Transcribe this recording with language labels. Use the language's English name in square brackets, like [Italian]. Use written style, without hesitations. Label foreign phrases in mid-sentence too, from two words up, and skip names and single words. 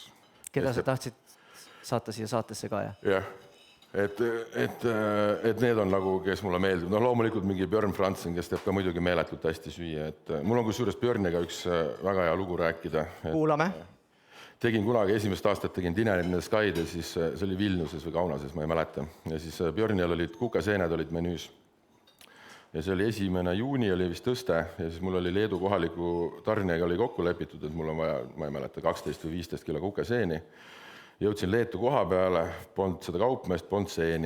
[Estonian] Keda sa tahtsid saata siia saatesse ka, jah? Jah, et need on nagu, kes mulle meeldib. No loomulikult mingi Björn Franzen, kes teeb ka muidugi meeletult hästi süüa. Et mul on kusjuures Björniga üks väga hea lugu rääkida. Kuulame. Tegin kunagi esimest aastat, tegin Dinner in the Sky'd ja siis see oli Vilniuses või Kaunases, ma ei mäleta. Ja siis Björnil olid kukeseened olid menüüs. Ja see oli 1. juuni oli vist tõste ja siis mul oli Leedu kohaliku tarnijaga oli kokku lepitud, et mul on vaja, ma ei mäleta, 12 või 15 kilo kukeseeni. Jõudsin Leetu koha peale, polnud seda kaupmeest, polnud seeni.